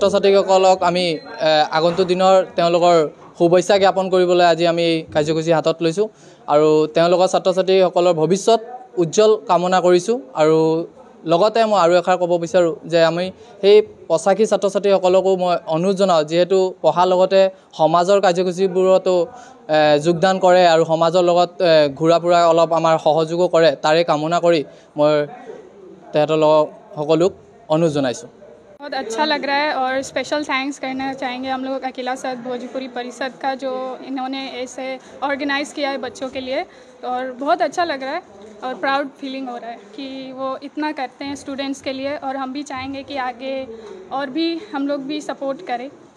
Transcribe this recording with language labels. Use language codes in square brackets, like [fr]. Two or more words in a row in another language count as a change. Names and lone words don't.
[as] ছাত্ৰীসকলক আমি আগন্তুক দিনৰ তেওঁলোকৰ শুভেচ্ছা জ্ঞাপন কৰিবলৈ আজি আমি এই কাৰ্যসূচী হাতত লৈছোঁ আৰু তেওঁলোকৰ ছাত্ৰ ছাত্ৰীসকলৰ ভৱিষ্যত উজ্জ্বল কামনা কৰিছোঁ আৰু লগতে মই আৰু এষাৰ ক'ব বিচাৰোঁ যে আমি সেই 85 ছাত্ৰ ছাত্ৰীসকলকো মই অনুৰোধ জনাওঁ যিহেতু পঢ়াৰ লগতে সমাজৰ কাৰ্যসূচীবোৰতো যোগদান কৰে আৰু সমাজৰ লগত ঘূৰা ফুৰা অলপ আমাৰ সহযোগো কৰে তাৰে কামনা কৰি মই তেহেঁতৰ সকলোক অনুৰোধ জনাইছোঁ। [hi] बहुत अच्छा लग रहा है और [en] special thanks [hi] करना चाहेंगे हम लोग अकेला साथ भोजपुरी परिषद का जो इन्होंने ऐसे ऑर्गेनाइज़ किया है बच्चों के लिए और बहुत अच्छा लग रहा है और [en] proud feeling [hi] हो रहा है कि वो इतना करते हैं स्टूडेंट्स के लिए और हम भी चाहेंगे कि आगे और भी हम लोग भी सपोर्ट करें।